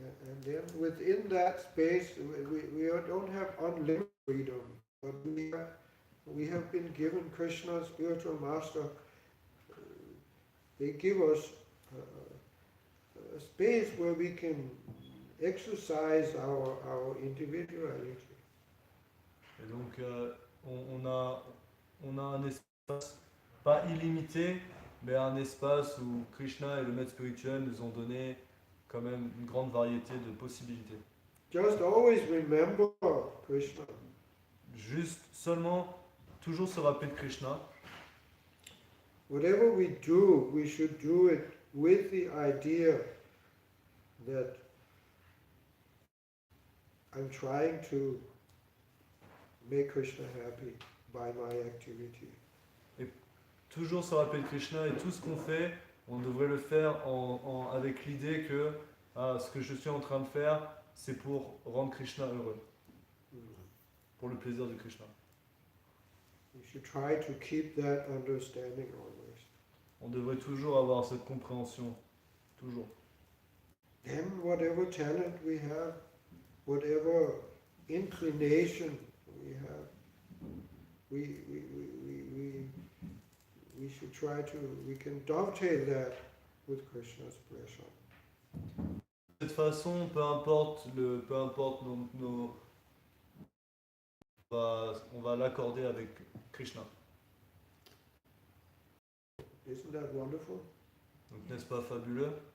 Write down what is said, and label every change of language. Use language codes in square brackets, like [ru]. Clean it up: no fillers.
[en] And then within that space, we don't have unlimited freedom, but we have been given Krishna, spiritual master. They give us a space where we can exercise our individuality. [fr] Et donc, on a un espace, pas illimité, mais un espace où Krishna et le maître spirituel nous ont donné quand même une grande variété de possibilités. [en] Just always remember Krishna. [fr] Juste seulement, toujours se rappeler de Krishna. [en] Whatever we do, we should do it with the idea that I'm trying to make Krishna happy by my activity. [fr] Toujours se rappeler de Krishna et tout ce qu'on fait, on devrait le faire avec l'idée que ce que je suis en train de faire, c'est pour rendre Krishna heureux, pour le plaisir de Krishna. [en] We should try to keep that understanding always. [fr] On devrait toujours avoir cette compréhension, toujours. [en] Then whatever talent we have, whatever inclination we have, we should try to, we can dovetail that with Krishna's pleasure. [fr] De cette façon, peu importe on va l'accorder avec Krishna. [en] Isn't that wonderful? [fr] Donc n'est-ce pas fabuleux?